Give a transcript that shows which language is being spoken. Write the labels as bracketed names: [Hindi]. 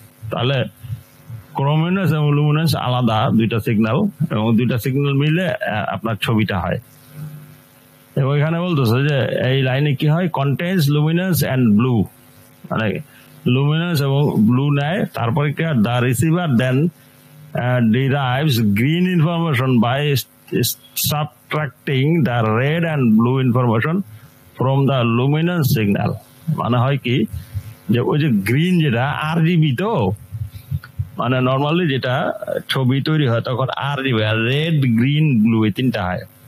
[Bangla] তাহলে ক্রোমিনেন্স এবং লুমিনেন্স আলাদা দুইটা সিগন্যাল, এবং দুইটা সিগন্যাল মিলে আপনার ছবিটা হয়। এবং এখানে বলতেছে যে এই লাইনে কি হয়, [English] contains luminance and blue, [Bangla] মানে লুমিনেন্স এবং ব্লু নেয়। তারপরে কি হয়, [English] The receiver then derives green information by subtracting the red and blue information from the luminance signal. [Bangla] মানে হয় কি, যে ওই যে গ্রিন যেটা RGB, তো মানে নর্মালি যেটা ছবি তৈরি হয় তখন RGB, রেড, গ্রিন, ব্লু, এই তিনটা হয়।